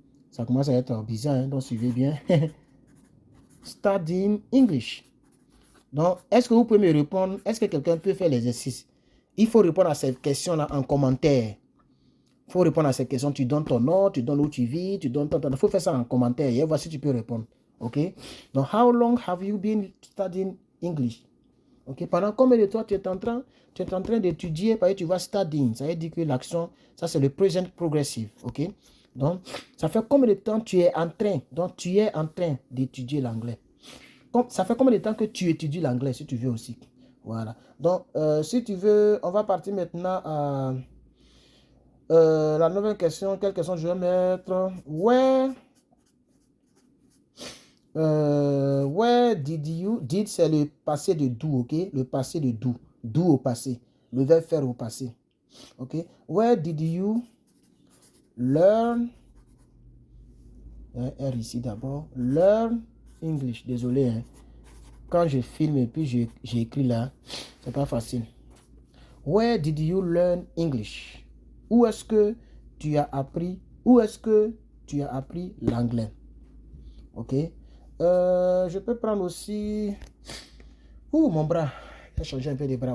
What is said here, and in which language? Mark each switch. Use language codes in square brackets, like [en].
[fr] Ça commence à être bizarre, hein, donc suivez bien. [en] Studying English. [fr] Donc, est-ce que vous pouvez me répondre? Est-ce que quelqu'un peut faire l'exercice? Il faut répondre à ces questions-là en commentaire. Il faut répondre à ces questions. Tu donnes ton nom, tu donnes où tu vis, tu donnes ton temps. Il faut faire ça en commentaire. Et voici, tu peux répondre. OK? [en] Donc, how long have you been studying English? [fr] OK? Pendant combien de temps tu es en train d'étudier? Parce que tu vas studying. Ça veut dire que l'action, ça c'est le present progressive. OK? Donc, ça fait combien de temps tu es en train d'étudier l'anglais? Ça fait combien de temps que tu étudies l'anglais, si tu veux aussi? Voilà. Donc, si tu veux, on va partir maintenant à la nouvelle question. Quelle question je vais mettre? [en] Where did you... [fr] Did, c'est le passé de do, ok? Le passé de do. Do au passé. Le verbe faire au passé. Ok? [en] Where did you learn... [fr] R ici d'abord. [en] Learn English. [fr] Désolé, hein. Quand je filme et puis j'ai écrit là, c'est pas facile. [en] Where did you learn English? [fr] Où est-ce que tu as appris... Où est-ce que tu as appris l'anglais? Ok? Je peux prendre aussi... Ouh, mon bras. J'ai changé un peu de bras.